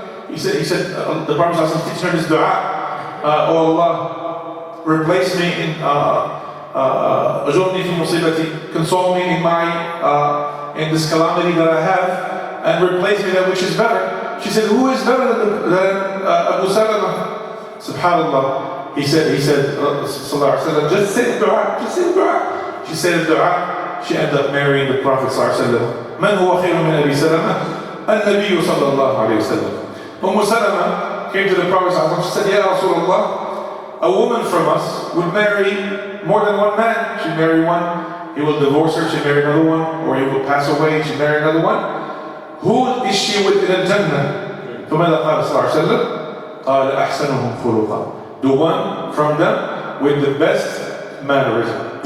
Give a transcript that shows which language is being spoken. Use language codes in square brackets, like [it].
[en] He said, the Prophet ﷺ teaching her this dua, "Oh Allah, replace me in [ar] ajurni fi musibati, [en] console me in this calamity that I have, and replace me that which is better." She said, "Who is better than Abu Salama?" Subhanallah. He said, sallallahu alaihi wasallam, just say the dua. She said the dua. She ended up marrying the Prophet sallallahu alaihi wasallam. [ar] من هو خير من أبي سلمة؟ النبي صلى الله عليه وسلم. [en] Salama came to the Prophet sallallahu alaihi wasallam. She said, "Ya Rasulullah, a woman from us would marry more than one man. She'd marry one, he will divorce her, she'd marry another one, or he will pass away, she'd marry another one. Who is she with in Al-Jannah?" [ar] فماذا قال صلى الله عليه وسلم؟ قال أحسنهم خلقا. [en] The one from them with the best mannerism.